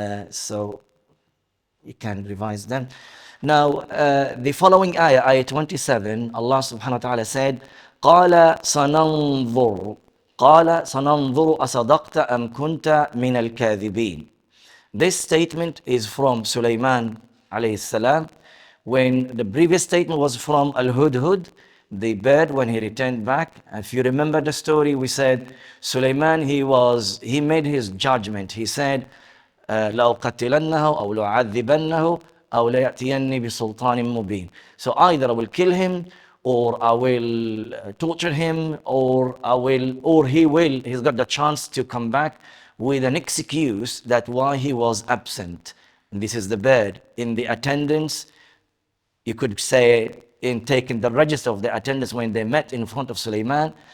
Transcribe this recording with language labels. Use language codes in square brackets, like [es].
[en] So you can revise them. Now, the following ayah 27, Allah subhanahu wa ta'ala said, [ar] قَالَ سَنَنظُرُ أَصَدَقْتَ أَمْ كُنْتَ مِنَ الْكَاذِبِينَ. [en] This statement is from Sulaiman alayhi salam, when the previous statement was from Al-Hudhud, the bird, when he returned back. If you remember the story, we said Sulaiman, he made his judgment. He said, [ar] لَأُقَتِّلَنَّهُ أَوْ لَأُعَذِّبَنَّهُ أَوْ لَيَأْتِيَنِّي بِسُلْطَانٍ مُبِينٍ. [en] So either I will kill him, or I will torture him, or he's got the chance to come back with an excuse that why he was absent. And this is the bird. In the attendance, you could say, in taking the register of the attendance when they met in front of Sulaiman.